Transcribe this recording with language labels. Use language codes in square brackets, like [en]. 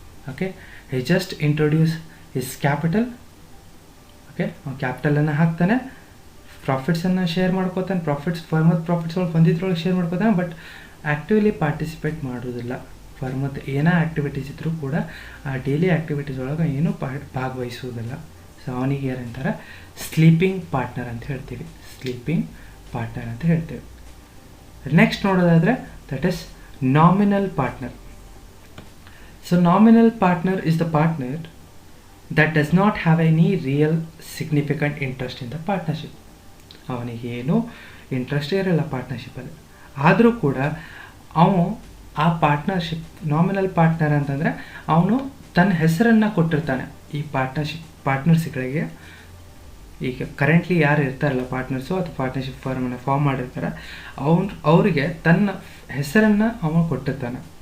[en] Okay, he just introduce his capital. [kn] Okay, ಕ್ಯಾಪಿಟಲನ್ನು ಹಾಕ್ತಾನೆ, ಪ್ರಾಫಿಟ್ಸನ್ನು share ಮಾಡ್ಕೋತಾನೆ, ಫರ್ಮದ profits ಒಳಗೆ ಬಂದಿದ್ರೊಳಗೆ share ಮಾಡ್ಕೋತಾನೆ, but actively participate ಮಾಡೋದಿಲ್ಲ ಫರ್ಮದ ಏನೇ activities ಇದ್ದರೂ ಕೂಡ ಆ ಡೈಲಿ ಆ್ಯಕ್ಟಿವಿಟೀಸ್ ಒಳಗೆ ಏನೂ ಭಾಗವಹಿಸುವುದಿಲ್ಲ. ಸೊ ಅವನಿಗೆ ಏನಂತಾರೆ ಸ್ಲೀಪಿಂಗ್ ಪಾರ್ಟ್ನರ್ ಅಂತ ಹೇಳ್ತೀವಿ. ಸ್ಲೀಪಿಂಗ್ ಪಾರ್ಟ್ನರ್ ಅಂತ ಹೇಳ್ತೇವೆ. ನೆಕ್ಸ್ಟ್ ನೋಡೋದಾದರೆ [en] That is nominal partner. So nominal partner is the partner that does not have any real significant interest in the partnership. [kn] ಅವನಿಗೇನು ಇಂಟ್ರೆಸ್ಟ್ ಇರಲ್ಲ ಪಾರ್ಟ್ನರ್ಶಿಪ್ಪಲ್ಲಿ, ಆದರೂ ಕೂಡ ಅವನು ಆ ಪಾರ್ಟ್ನರ್ಶಿಪ್ ನಾಮಿನಲ್ ಪಾರ್ಟ್ನರ್ ಅಂತಂದರೆ ಅವನು ತನ್ನ ಹೆಸರನ್ನು ಕೊಟ್ಟಿರ್ತಾನೆ ಈ ಪಾರ್ಟ್ನರ್ಸ್ಗಳಿಗೆ. ಈಗ ಕರೆಂಟ್ಲಿ ಯಾರು ಇರ್ತಾರಲ್ಲ ಪಾರ್ಟ್ನರ್ಸು ಅಥವಾ ಪಾರ್ಟ್ನರ್ಶಿಪ್ ಫರ್ಮನ್ನು ಫಾರ್ಮ್ ಮಾಡಿರ್ತಾರೆ ಅವರಿಗೆ ತನ್ನ ಹೆಸರನ್ನು ಅವನು ಕೊಟ್ಟಿರ್ತಾನೆ.